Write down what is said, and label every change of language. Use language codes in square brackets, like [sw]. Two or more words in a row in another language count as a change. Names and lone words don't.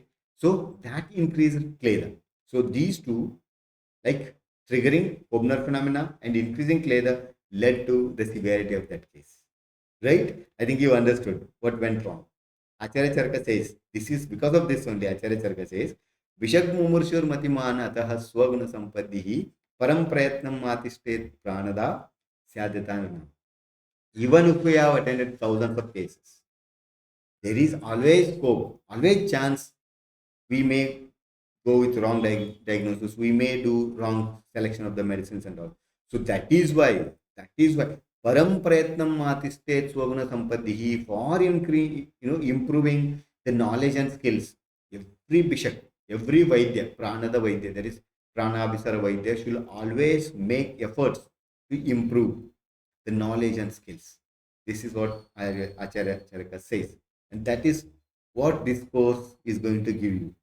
[en] So that increased Kleda. So these two, like triggering Obner phenomena and increasing Kleda, led to the severity of that case. Right? I think you understood what went wrong. Acharya Charaka says, this is because of this only. Acharya Charaka says, [sa] Vishag Mumurshur Matiman Ataha Swaguna Sampadihi Param Prayatnam Matistet Pranada Syadhyatana. [en] Even if we have attended thousands of cases, there is always scope, always chance we may go with wrong diagnosis, we may do wrong selection of the medicines and all. So that is why [sa] Param prayatnam matistet swaguna sampadihi, [en] for improving the knowledge and skills. Every bishop, every Vaidya, [sa] Pranada Vaidya, [en] that is [sa] Pranabhisara Vaidya, [en] should always make efforts to improve the knowledge and skills. This is what Acharya Charaka says. And that is what this course is going to give you.